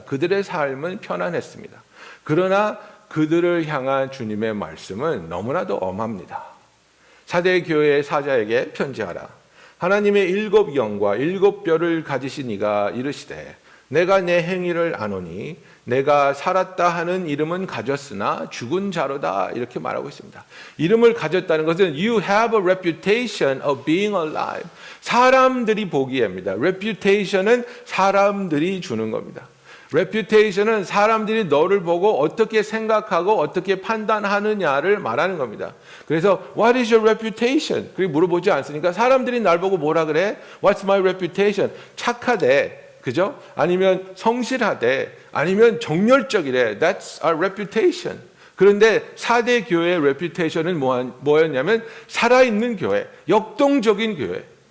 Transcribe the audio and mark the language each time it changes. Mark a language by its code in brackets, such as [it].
[ko] 그들의 삶은 편안했습니다. 그러나 그들을 향한 주님의 말씀은 너무나도 엄합니다. 사대 교회의 사자에게 편지하라. 하나님의 일곱 영과 일곱 뼈를 가지신 이가 이르시되 내가 내 행위를 아노니 내가 살았다 하는 이름은 가졌으나 죽은 자로다, 이렇게 말하고 있습니다. 이름을 가졌다는 것은 [en] You have a reputation of being alive. [ko] 사람들이 보기에입니다. reputation은 사람들이 주는 겁니다. reputation은 사람들이 너를 보고 어떻게 생각하고 어떻게 판단하느냐를 말하는 겁니다. 그래서 [en] What is your reputation? [ko] 그렇게 물어보지 않습니까? 사람들이 날 보고 뭐라 그래? [en] What's my reputation? [ko] 착하대, 그죠? 아니면 성실하대, 아니면 정열적이래. [en] That's our reputation. [ko] 그런데 사대 교회의 reputation은 뭐였냐면 살아있는 교회, 역동적인 교회.